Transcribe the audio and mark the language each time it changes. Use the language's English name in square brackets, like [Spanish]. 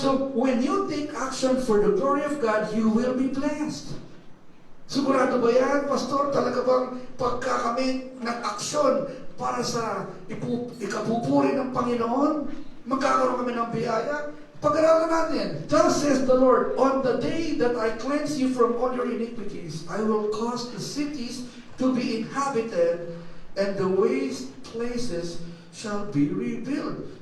[English] So when you take action for the glory of God, you will be blessed. [Filipino] Sigurado ba yan, Pastor? Talaga bang pagka kami nag-aksyon para sa ikapupuri ng Panginoon, magkakaroon kami ng biyaya? Pag-aralan natin. [English] Thus says the Lord, on the day that I cleanse you from all your iniquities, I will cause the cities to be inhabited, and the waste places shall be rebuilt.